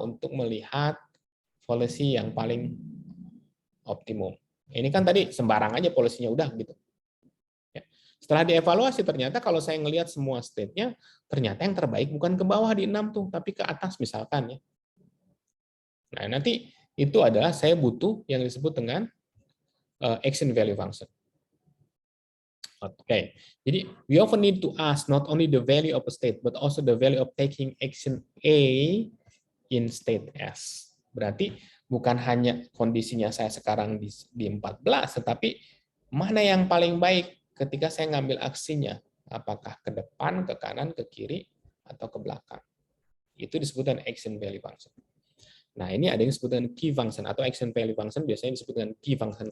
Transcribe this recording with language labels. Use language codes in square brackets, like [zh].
[id] Untuk melihat policy yang paling optimum. Ini kan tadi sembarang aja polisinya udah gitu. Setelah dievaluasi ternyata kalau saya ngelihat semua state-nya, ternyata yang terbaik bukan ke bawah di 6 tuh, tapi ke atas misalkan ya. Nah, nanti itu adalah saya butuh yang disebut dengan action value function. Oke, jadi [en] we often need to ask not only the value of a state, but also the value of taking action A in state S. [id] Berarti bukan hanya kondisinya saya sekarang di 14, tetapi mana yang paling baik ketika saya ngambil aksinya. Apakah ke depan, ke kanan, ke kiri, atau ke belakang. Itu disebutkan action value function. Nah, ini ada yang disebut dengan key function atau action value function, biasanya disebut dengan key function.